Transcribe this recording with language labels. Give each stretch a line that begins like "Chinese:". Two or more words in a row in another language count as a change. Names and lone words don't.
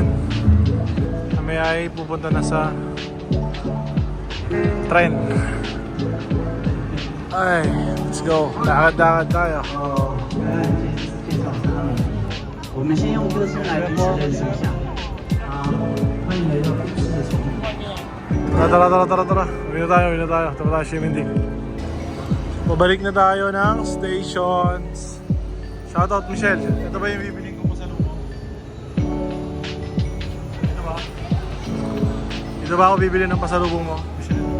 Filipino: Kami ay pupunta na sa tren. Ay,
English: let's go.
Filipino: Lakad-lakad tayo. Oh.
Chinese: 我们先用歌声来彼此认识一下。欢迎来到股市的丛林。
Filipino: Tara. Uwi na tayo. Tara tayo, Shimindik. Pabalik na tayo ng stations. Shoutout Michelle. Ito ba yung bibiling ko sa lumo? Ito ba? Ito ba ako bibili ng pasalubong mo, Michelle?